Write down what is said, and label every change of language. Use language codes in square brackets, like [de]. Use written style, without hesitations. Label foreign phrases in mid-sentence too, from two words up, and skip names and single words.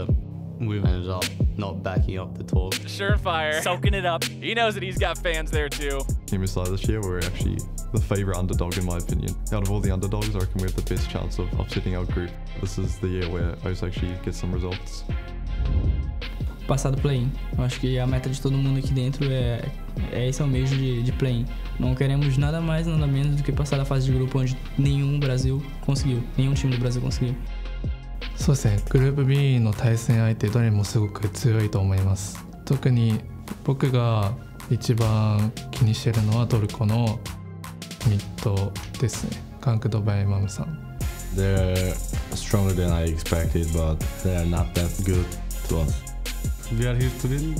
[en] We've ended up not backing up the talk. Shernfire soaking it up. He knows that he's got fans there too. Team Side this year, we're actually the favourite underdog in my opinion. Out of all the underdogs, I reckon we have the best chance of upsetting our group. This is the year where us actually get some results. [pt] Passar do play-in. Eu acho que a meta de todo mundo aqui dentro é esse almejo de play-in. Não queremos nada mais, nada menos do que passar da fase de grupo onde nenhum Brasil conseguiu. Nenhum time do Brasil conseguiu. [ja] そうですね、グループ B の対戦相手どれもすごく強いと思います。特に僕が一番気にしてるのはトルコのミッドですね。カンクドバイマムさん。 [en] They're stronger than I expected, but they're not that good to us. We are here to win.